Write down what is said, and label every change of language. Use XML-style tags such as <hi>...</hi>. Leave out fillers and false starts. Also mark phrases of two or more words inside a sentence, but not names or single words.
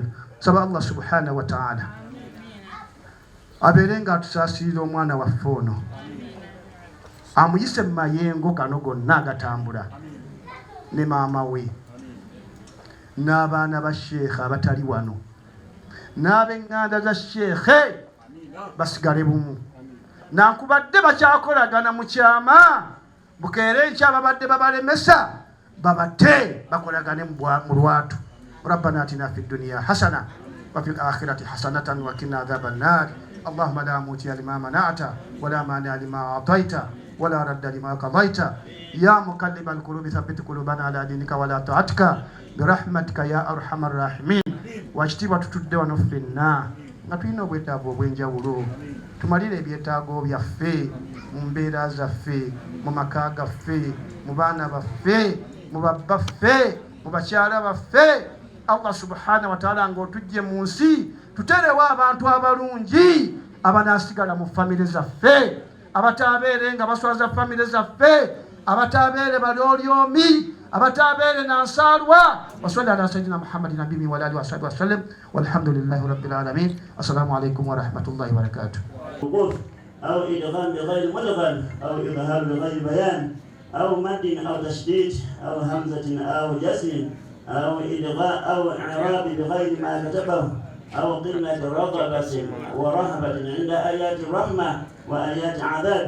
<lg>Saba Allah</lg> <ar>سبحانه وتعالى</ar> <lg>abeere nga atusaasirira omwana waffe ono, amuyise mu mayengo kano gonna agatambula, ne maama we n'abaana ba Sheikh abatali wano, n'ab'eŋŋanda za Sheikh basigale bumu. Nankubadde bakyakolagana mu kyama, bukeere nkya babadde babalemesa babate bakolagane mu lwatu.</lg> <ar>ربنا آتنا في الدنيا حسنة وفي الآخرة حسنة وقنا عذاب النار. اللهم لا معطي لما منعت ولا مانع لما أعطيت ولا راد لما قضيت. يا مقلب القلوب ثبت قلوبنا على دينك ولا طاعتك برحمتك يا أرحم الراحمين.</ar> <lg>Wajtiba tutudde wano ffenna nga tulina obwetaavu obw'enjawulo. Tumalire ebyetaago byaffe mu mbeera zaffe, mu maka gaffe, mu baana baffe, mu babbaffe, mu bakyala baffe. Allah</lg> <ar>سبحانه وتعالى</ar> <lg>ng'otujje mu nsi tuterewo abantu abalungi abanaasigala mu famire zaffe, abataabeere nga baswaza famire zaffe, abataabeere balyoolyomi, abataabeere nansaalwa.</lg> <ar>وصل على سيدنا محمد نبي وآله وصحبه وسلم والحمد لله رب العالمين. السلام عليكم ورحمة الله وبركاته. أو إدغام بغير مدغم أو إظهار بغير بيان أو مد أو تشديد أو همزة أو جزم أو إلغاء أو إعراب بغير ما كتبه أو قلة رغبة ورهبة عند آيات الرحمة وآيات عذاب.</ar>